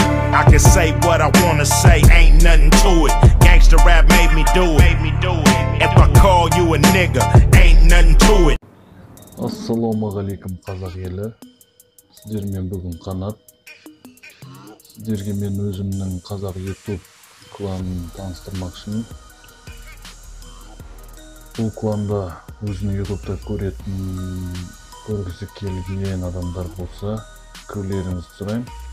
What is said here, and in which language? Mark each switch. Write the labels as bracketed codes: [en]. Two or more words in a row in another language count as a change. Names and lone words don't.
[en] I can say what I wanna say, ain't nothing to it. Gangsta rap made me do it. If I call you a nigga, ain't nothing to it. [kk] Ассалаумағалейкум қазақ елі. Сіздермен бүгін Қанат. Сіздерге мен өзімнің қазақ YouTube кланын таныстырмақшымын. Бұл кланда өзінің YouTube'да көргісі келген адамдар болса, кірутеріңізді сұраймын.